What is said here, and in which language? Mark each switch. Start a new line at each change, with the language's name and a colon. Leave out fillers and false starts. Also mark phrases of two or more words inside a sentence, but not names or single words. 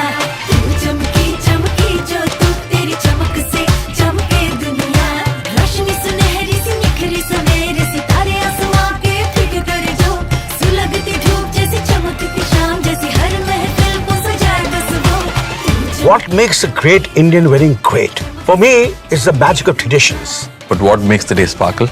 Hindi: तू चमकी चमकी जो तू तेरी चमक से चमके दुनिया। रोशनी सुनहरी सी निखरी सवेरे सितारे आसमां के फिक करे जो। सुलगती धूप जैसी चमकती शाम जैसी हर महफिल को सजाए बस वो।
English: What makes a great Indian wedding great? For me, it's the magic of traditions. But what makes the day sparkle?